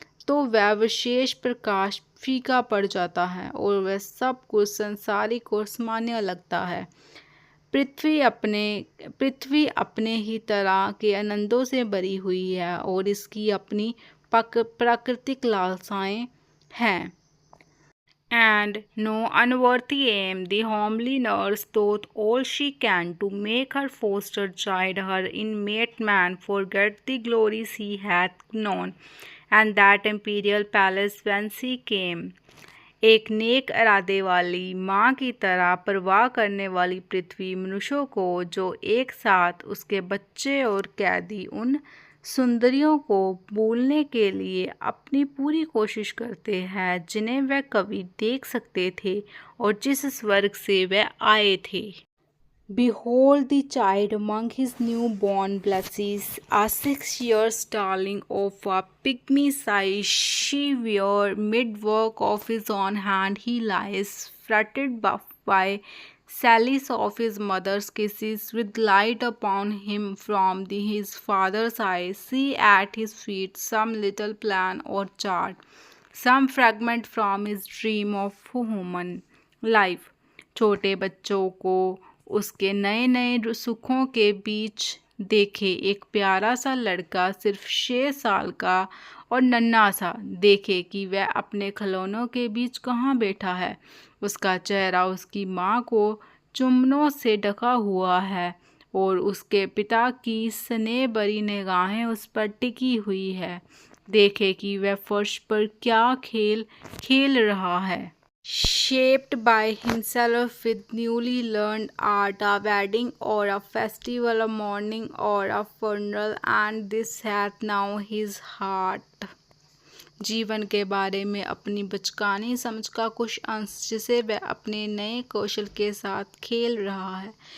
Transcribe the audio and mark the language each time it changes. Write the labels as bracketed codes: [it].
[hi] तो वह विशेष प्रकाश फीका पड़ जाता है और वह सब कुछ संसारिक और सामान्य लगता है। पृथ्वी अपने ही तरह के आनंदों से भरी हुई है और इसकी अपनी प्राकृतिक लालसाएं हैं। [en] And no unworthy aim, the homely nurse doth all she can to make her foster child, her inmate man, forget the glory she hath known, and that imperial palace whence she came. [hi] एक नेक इरादे वाली माँ की तरह परवाह करने वाली पृथ्वी मनुष्यों को जो एक साथ उसके बच्चे और कैदी उन सुंदरियों को भूलने के लिए अपनी पूरी कोशिश करते हैं जिन्हें वह कभी देख सकते थे और जिस स्वर्ग से वह आए थे। [en] Behold the child among his newborn blesses, a 6 years darling of a pygmy size, she where mid-work of his own hand he lies, fretted by sallies of his mother's kisses, with light upon him from his father's eyes. See at his feet some little plan or chart, some fragment from his dream of human life. [hi] छोटे बच्चों को उसके नए नए सुखों के बीच देखे, एक प्यारा सा लड़का सिर्फ 6 साल का और नन्हा सा, देखे कि वह अपने खिलौनों के बीच कहाँ बैठा है। उसका चेहरा उसकी माँ को चुम्बनों से ढका हुआ है और उसके पिता की स्नेह भरी निगाहें उस पर टिकी हुई है। देखे कि वह फर्श पर क्या खेल रहा है। [en] Shaped by himself with newly learned art, a wedding or a festival, a mourning or a funeral, and this hath now his heart. [hi] जीवन के बारे में अपनी बचकानी समझ का कुछ अंश जिसे वह अपने नए कौशल के साथ खेल रहा है।